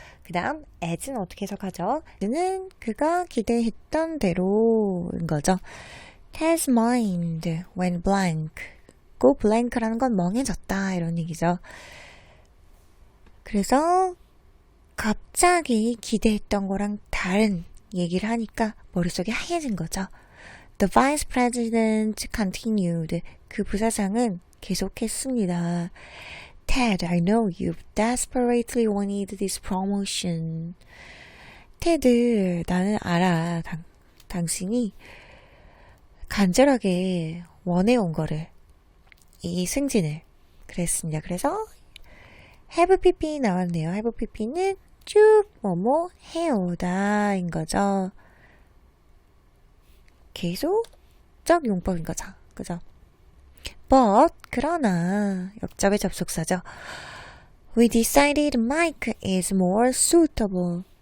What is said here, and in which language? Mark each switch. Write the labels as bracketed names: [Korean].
[Korean] 그 다음, as는 어떻게 해석하죠? 는 그가 기대했던 대로인 거죠. [English] His mind went blank. [Korean] 그 blank라는 건 멍해졌다. 이런 얘기죠. 그래서 갑자기 기대했던 거랑 다른 얘기를 하니까 머릿속이 하얘진 거죠. [English] The vice president continued. [Korean] 그 부사장은 계속했습니다. [English] Ted, I know you've desperately wanted this promotion. [Korean] 테드, 나는 알아. 당신이 간절하게 원해온 거를, 이 승진을. 그랬습니다. 그래서 have pp 나왔네요. have pp는 쭉 뭐뭐 해오다인 거죠. 계속적 용법인 거죠. 그죠? But 그러나 역접의 접속사죠. [English] We decided Mike is more suitable.